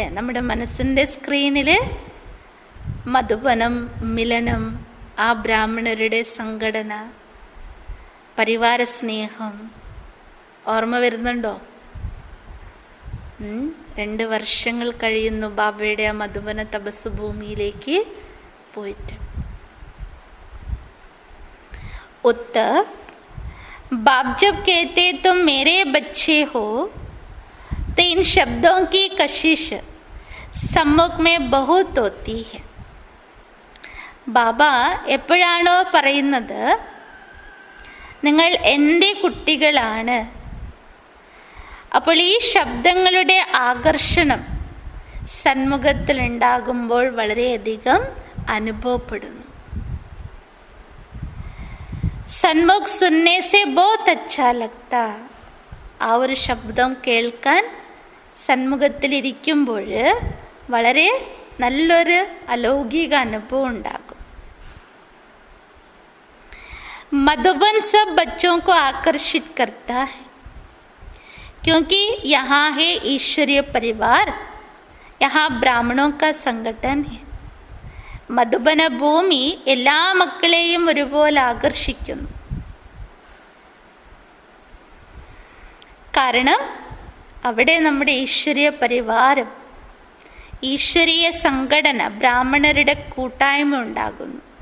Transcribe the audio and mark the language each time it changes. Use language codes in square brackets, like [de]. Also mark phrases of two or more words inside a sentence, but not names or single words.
[ml] നമ്മുടെ മനസ്സിൻ്റെ സ്ക്രീനിൽ മധുബനം, മിലനം, ആ ബ്രാഹ്മണരുടെ സംഘടന, പരിവാര സ്നേഹം ഓർമ്മ വരുന്നുണ്ടോ? 2 വർഷങ്ങൾ കഴിയുന്നു ബാബയുടെ ആ മധുബന തപസ് ഭൂമിയിലേക്ക് പോയിട്ട്. [hi] उत्तर बाप जब कहते तुम मेरे बच्चे हो तो इन शब्दों की कशिश सम्मुख में बहुत होती है. [ml] ബാബ എപ്പോഴാണോ പറയുന്നത് നിങ്ങൾ എൻ്റെ കുട്ടികളാണ്, അപ്പോൾ ഈ ശബ്ദങ്ങളുടെ ആകർഷണം സന്മുഖത്തിലുണ്ടാകുമ്പോൾ വളരെയധികം അനുഭവപ്പെടുന്നു. [hi] सन्मुख सुनने से बहुत अच्छा लगता. [ml] ആ ഒരു ശബ്ദം കേൾക്കാൻ സന്മുഖത്തിലിരിക്കുമ്പോൾ വളരെ നല്ലൊരു അലൗകിക അനുഭവം ഉണ്ടാകും. [hi] मधुबन सब बच्चों को आकर्षित करता है क्योंकि यहाँ है ईश्वरीय परिवार, यहाँ ब्राह्मणों का संगठन है. [ml] മധുബന ഭൂമി എല്ലാ മക്കളെയും ഒരുപോലെ ആകർഷിക്കുന്നു. കാരണം അവിടെ നമ്മുടെ ഈശ്വരീയ പരിവാരം, ഈശ്വരീയ സംഘടന, ബ്രാഹ്മണരുടെ കൂട്ടായ്മ ഉണ്ടാകുന്നു.